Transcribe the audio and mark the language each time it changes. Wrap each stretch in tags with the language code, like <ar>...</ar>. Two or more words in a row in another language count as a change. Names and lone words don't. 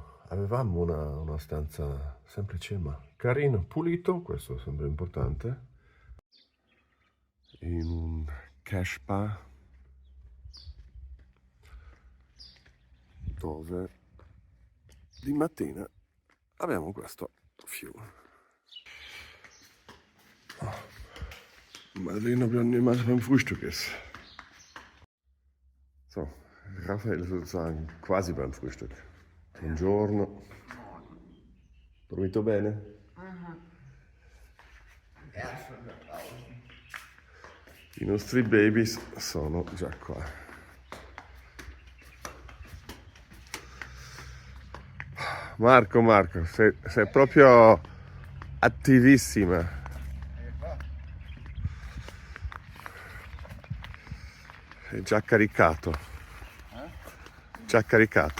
<it>avevamo una stanza semplice ma carino, pulito, questo è sempre importante, in un cash bar dove di mattina abbiamo questo fiume.</it> <de>Mal sehen, ob jemand beim Frühstück ist. So, Raphael ist sozusagen quasi beim Frühstück.</de> <it>Buongiorno. Dormito bene? I nostri babies sono già qua. Marco, sei proprio attivissima. È già caricato. Già caricato.</it>